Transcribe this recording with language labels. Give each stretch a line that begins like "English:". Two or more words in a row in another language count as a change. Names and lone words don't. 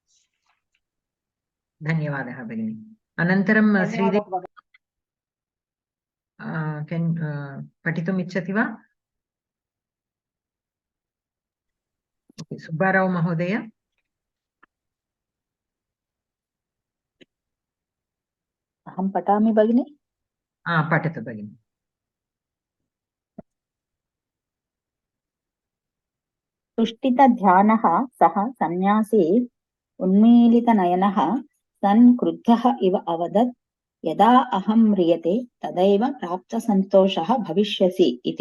Sanskrit: ధన్యవాదः భగిని. అనంతరం శ్రీదేవి పఠితుం ఇచ్చతి వా? సుబ్బారావు మహోదయ. అహం పఠామి భగిని. పఠతు భగిని. तुष्टित ध्यानः सः सन्यासी उन्मीलितनयनः सन् क्रुद्धः इव अवदत् यदा अहं म्रियते तदैव प्राप्तसन्तोषः भविष्यसि इति।